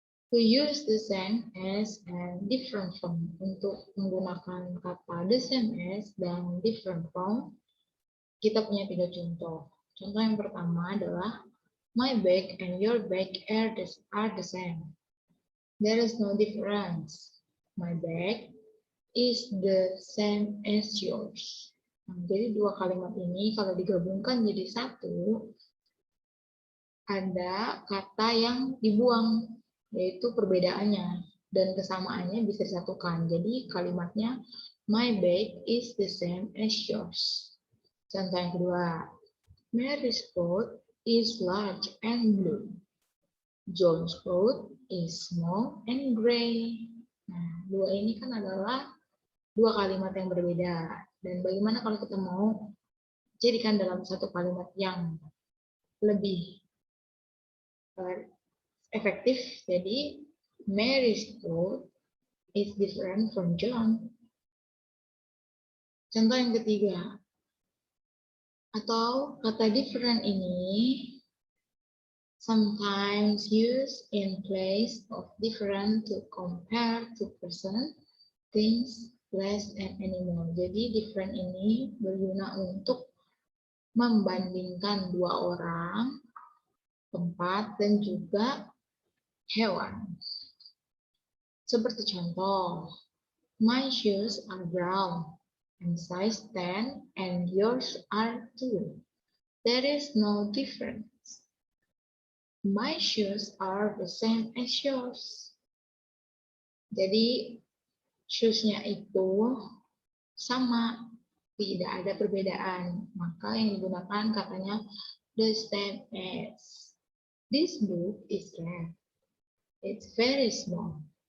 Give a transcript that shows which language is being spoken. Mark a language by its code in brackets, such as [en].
[en] To use the same as and different from, untuk menggunakan kata the same as dan different from, kita punya 3 contoh. [id] Contoh yang pertama adalah my bag and your bag are the same. [en] There is no difference. My bag is the same as yours. [id] Nah, jadi 2 kalimat ini kalau digabungkan jadi satu, ada kata yang dibuang, yaitu perbedaannya, dan kesamaannya bisa disatukan. [en] Jadi kalimatnya my bag is the same as yours. Contoh yang kedua, Mary's coat is large and blue. John's coat is small and gray. [id] Nah, 2 ini kan adalah 2 kalimat yang berbeda. Dan bagaimana kalau kita mau jadikan dalam satu kalimat yang lebih efektif? [en] Jadi Mary's coat is different from John. Contoh yang ketiga, atau kata different ini sometimes used in place of different to compare to person, things, place, and animal. [id] Jadi different ini berguna untuk membandingkan 2 orang, tempat, dan juga hewan. [en] Seperti contoh, my shoes are brown and size 10 and yours are 2. There is no difference. My shoes are the same as yours. [id] Jadi shoes-nya itu sama, tidak ada perbedaan. Maka yang digunakan katanya the same as. [en] This book is rare. It's very small.